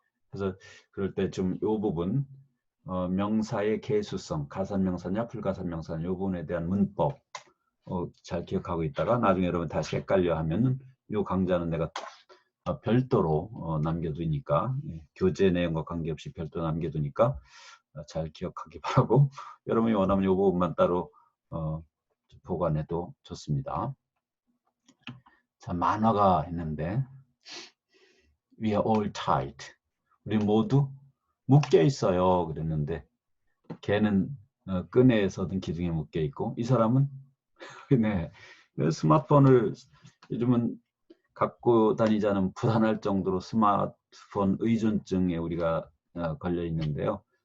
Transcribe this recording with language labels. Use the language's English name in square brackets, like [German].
[Korean] 그래서 그럴 때 좀 이 부분 명사의 개수성, 가산명사냐 불가산명사냐 이 부분에 대한 문법 잘 기억하고 있다가 나중에 여러분 다시 헷갈려 하면은 이 강좌는 내가 별도로 남겨두니까 교재 내용과 관계없이 별도로 남겨두니까 잘 기억하기 바라고 여러분이 원하면 이 부분만 따로 보관해도 좋습니다. 자, 만화가 있는데 [English] We are all tied. [Korean] 우리 모두 묶여 있어요. 그랬는데 걔는 끈에서든 기둥에 묶여 있고 이 사람은 네, 스마트폰을 요즘은 갖고 다니자는 불안할 정도로 스마트폰 의존증에 우리가 걸려 있는데요.